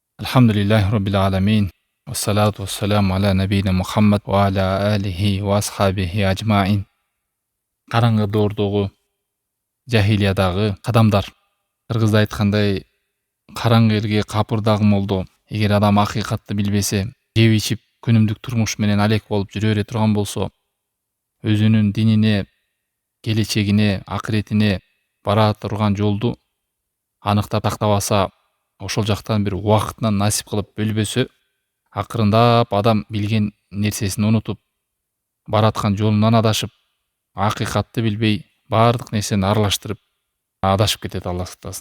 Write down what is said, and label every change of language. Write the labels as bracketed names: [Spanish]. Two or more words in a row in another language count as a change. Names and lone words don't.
[Arabic] الحمد لله رب العالمين. والصلاة والسلام على نبينا محمد وعلى آله وأصحابه أجمعين. [Kyrgyz] Караңгы доордогу, жахилиядагы кадамдар. Кыргызда айткандай, караңгы элге капырдагы молдо. Эгер адам акыйкатты билбесе, жеп ичип күнүмдүк турмуш менен алек болуп жүрө бере турган болсо, өзүнүн динине, келечегине, акыретине бара турган жолду аныктап тактабаса, ошол жактан бир убакытынан насип кылып бөлбөсө, акырындап адам билген нерсесин унутуп, бараткан жолунан адашып, акыйкатты билбей, баардык нерсени аралаштырып, адашып кетет, Алла сактасын.